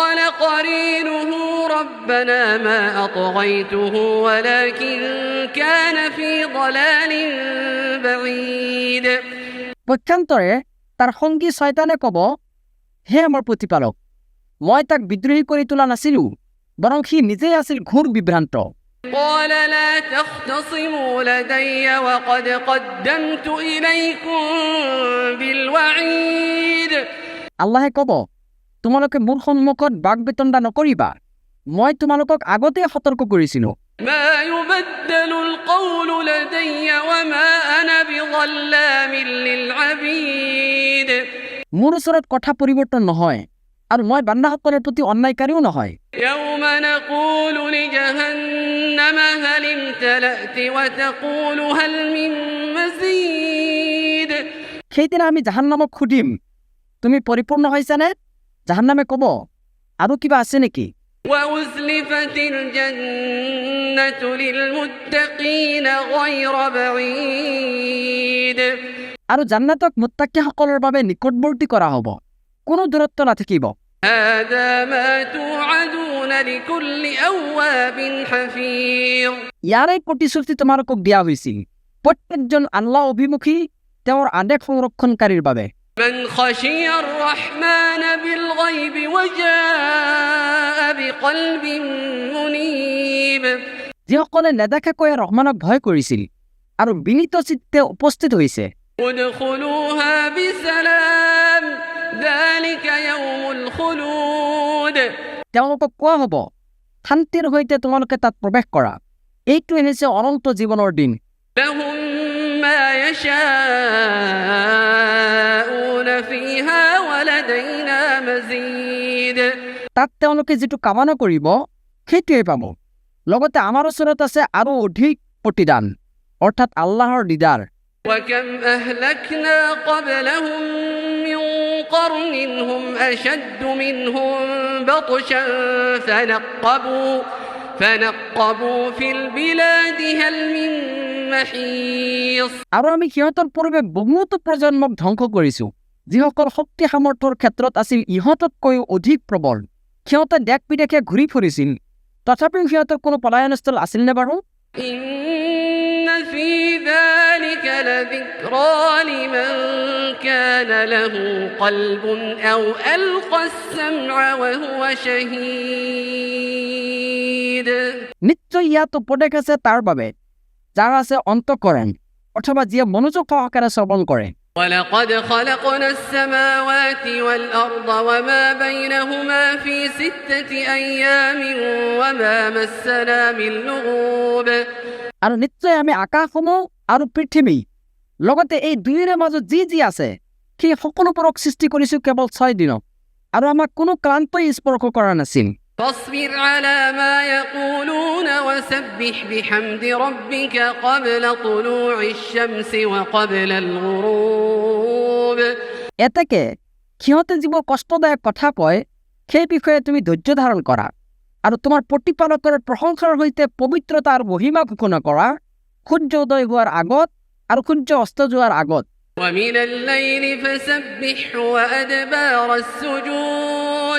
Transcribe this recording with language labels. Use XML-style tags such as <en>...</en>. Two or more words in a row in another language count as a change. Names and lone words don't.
<ar>قرينه ربنا ما أطغيته ولكن كان في ضلال بعيد</ar> <as>পক্ষান্তরে তাৰ সঙ্গী শয়তানে কব, হে আমাৰ প্ৰতিপালক, মই তাক বিদ্ৰোহী কৰি তোলা নাছিলো, বৰং সি নিজেই আছিল ঘোৰ বিভ্ৰান্ত।</as> <ar>قال لا تختصموا لدي وقد قدمت إليكم بالوعيد</ar> <as>আল্লাহে কব, তোমালোকে মোৰ সন্মুখত বাকবিতণ্ডা নকৰিবা, মই তোমালোকক আগতে সতৰ্ক কৰিছিলো।</as> <ar>ما يبدل القول لدي وما أنا بظلام للعبيد</ar> <as>মোৰ ওচৰত কথা পৰিৱৰ্তন নহয়, আৰু মই বান্দাসকলৰ প্ৰতি অন্যায়কাৰীও নহয়।</as> <ar>يوم نقول لجهنم هل امتلأت وتقول هل من مزيد</ar> <as>সেইদিনা আমি জাহান্নামক সুধিম, তুমি পৰিপূৰ্ণ হৈছানে? জাহান্নামে কব, আৰু কিবা আছে নেকি?</as> <ar>وأزلفت الجنة للمتقين غير بعيد</ar> <as>আৰু জান্নাতক মুত্তাকিসকলৰ বাবে নিকটৱৰ্তী কৰা হ'ব, কোনো দূৰত্ব নাথাকিব।</as> <ar>هذا ما توعدون لكل أواب حفيظ</ar> <as>ইয়াৰে প্ৰতিশ্ৰুতি তোমালোকক দিয়া হৈছিল প্ৰত্যেকজন আল্লাহ অভিমুখী তেওঁৰ আদেশ সংৰক্ষণকাৰীৰ বাবে।</as> <ar>من خشي الرحمن بالغيب وجاء بقلب منيب</ar> <as>যিসকলে নেদেখাকৈ ৰহমানক ভয় কৰিছিল আৰু বিনীত চিত্তে উপস্থিত হৈছে।</as> <ar>ادخلوها بسلام ذلك يوم الخلود</ar> <as>তেওঁলোকক কোৱা হ'ব, শান্তিৰ সৈতে তোমালোকে তাত প্ৰৱেশ কৰা, এইটো হৈছে অনন্ত জীৱনৰ দিন।</as> <ar>لهم ما يشاءون فيها ولدينا مزيد</ar> <as>তাত তেওঁলোকে যিটো কামনা কৰিব সেইটোৱে পাব, লগতে আমাৰ ওচৰত আছে আৰু অধিক প্ৰতিদান, অৰ্থাৎ আল্লাহৰ দিদাৰ।</as> <ar>وكم أهلكنا قبلهم من قرن هم أشد منهم بطشا فنقبوا في البلاد هل من محيص</ar> <as>আৰু আমি সিহঁতৰ পূৰ্বে বহুতো প্ৰজন্মক ধ্বংস কৰিছো, যিসকল শক্তি সামৰ্থ্যৰ ক্ষেত্ৰত আছিল ইহঁততকৈ অধিক প্ৰবল। সিহঁতে দেশ বিদেশে ঘূৰি ফুৰিছিল, তথাপিও সিহঁতৰ কোনো পলায়নস্থল আছিল নে বাৰু?</as> <ar>إن في ذلك لذكرى لمن كان له قلب أو ألقى السمع وهو شهيد</ar> <as>নিশ্চয় ইয়াত উপদেশ আছে তাৰ বাবে যাৰ আছে অন্তঃকৰণ অথবা যিয়ে মনোযোগ সহকাৰে শ্ৰৱণ কৰে।</as> <ar>ولقد خلقنا السماوات والأرض وما بينهما في 6 أيام وما مسنا من لغوب</ar> <as>আৰু নিশ্চয় আমি আকাশসমূহ আৰু পৃথিৱী লগতে এই দুয়োৰে মাজত যি আছে সেই সকলোবোৰক সৃষ্টি কৰিছো কেৱল 6 দিনত, আৰু আমাক কোনো ক্লান্তই স্পৰ্শ কৰা নাছিল।</as> <ar>فاصبر على ما يقولون وسبح بحمد ربك قبل طلوع الشمس وقبل الغروب</ar> <as>এতেকে সিহঁতে যিবোৰ কষ্টদায়ক কথা কয় সেই বিষয়ে তুমি ধৈৰ্য ধাৰণ কৰা আৰু তোমাৰ প্ৰতিপালকৰ প্ৰশংসাৰ সৈতে পবিত্ৰতা আৰু মহিমা ঘোষণা কৰা সূৰ্য উদয় হোৱাৰ আগত আৰু সূৰ্য অস্ত যোৱাৰ আগত।</as> <ar>ومن الليل فسبحه وأدبار السجود</ar>